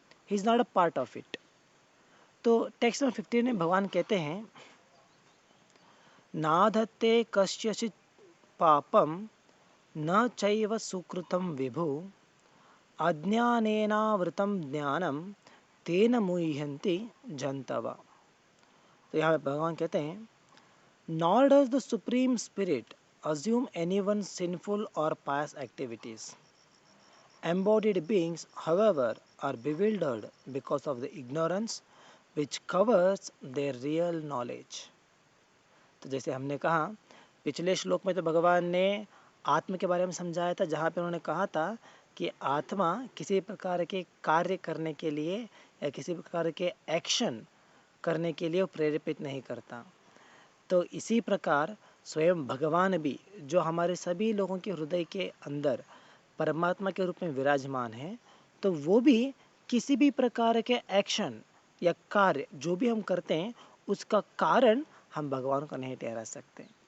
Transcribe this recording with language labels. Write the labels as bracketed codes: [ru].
[en] He is not a part of it. [hi] तो text number 15 में भगवान कहते हैं, [sa] नाधत्ते कस्यचित् पापम न चैव सुकृतं विभु अज्ञानेनावृतं ज्ञानम तेन मुह्यन्ति जन्तव। [hi] तो यहाँ पे भगवान कहते हैं, [en] Nor does the supreme spirit assume anyone's sinful or pious activities. Embodied beings, however, are bewildered because of the ignorance which covers their real knowledge. [hi] तो जैसे हमने कहा, पिछले श्लोक में तो भगवान ने आत्मा के बारे में समझाया था, जहाँ पे उन्होंने कहा था कि आत्मा किसी प्रकार के कार्य करने के लिए या किसी प्रकार के एक्शन करने के लिए प्रेरित नहीं करता। तो इसी प्रकार स्वयं भगवान भी, जो हमारे सभी लोगों के हृदय के अंदर परमात्मा के रूप में विराजमान है, तो वो भी किसी भी प्रकार के एक्शन या कार्य जो भी हम करते हैं, उसका कारण हम भगवान को नहीं ठहरा सकते।